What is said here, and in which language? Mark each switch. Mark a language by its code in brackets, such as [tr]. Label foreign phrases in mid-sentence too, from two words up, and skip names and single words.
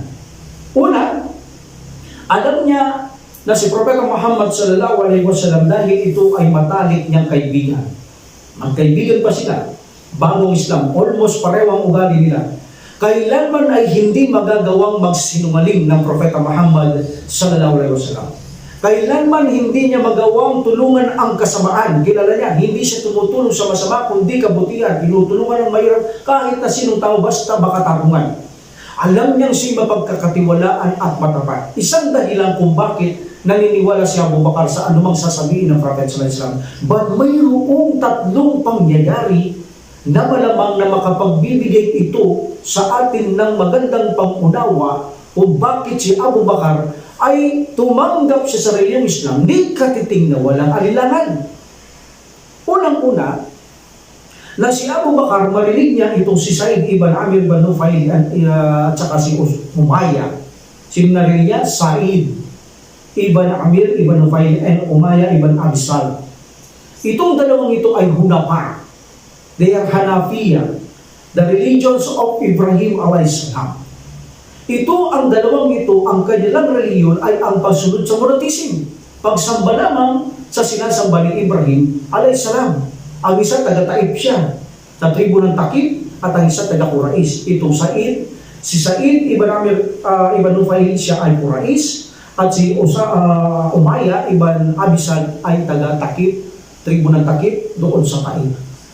[tl] Una, alam niya na si Propeta Muhammad [ar] صلى الله عليه وسلم [tl] dahil ito ay matalik niyang kaibigan. Magkaibigan pa sila, bagong Islam, almost pareho ang ugali nila. Kailanman ay hindi magagawang magsinungaling ng Propeta Muhammad [ar] صلى الله عليه وسلم. [tl] Kailanman hindi niya magawang tulungan ang kasamaan. Kilala niya, hindi siya tumutulong sa masama, kundi kabutihan. Tinutulungan ang mahirap kahit na sinong tao basta makatarungan. Alam niyang siya mapagkakatiwalaan at matapat. Isang dahilan kung bakit naniniwala si Abu Bakar sa anumang sasabihin ng Prophet [ar] صلى الله عليه وسلم. [tl] But mayroong tatlong pangyayari na malamang na makapagbibigay ito sa atin ng magandang pangunawa kung bakit si Abu Bakar ay tumanggap sa relihiyong Islam, di katiting na walang alinlangan. Unang-una, na si Abu Bakar, marinig niya itong si Sa'id ibn Amir ibn Nufail at saka si Umayya. Sino narinig niya? Sa'id ibn Amir ibn Nufail and Umayya ibn Abisal. Itong dalawang ito ay Hunafa. [en] They are Hanafiya, the religions of Ibrahim a.s. [tl] Ito ang dalawang ito, ang kanilang reliyon ay ang pagsunod sa monotheism. Pagsamba lamang sa sinasamba ni Ibrahim a.s. Ang isa taga-Taif siya, sa tribo ng Takib, at ang isa taga-Quraish. Itong Sa'id, si Sa'id ibn Amir ibn Nufail siya ay Quraish, at si Umayya ibn Abisal ay taga-Takib, tribo ng Takib, doon sa Taif.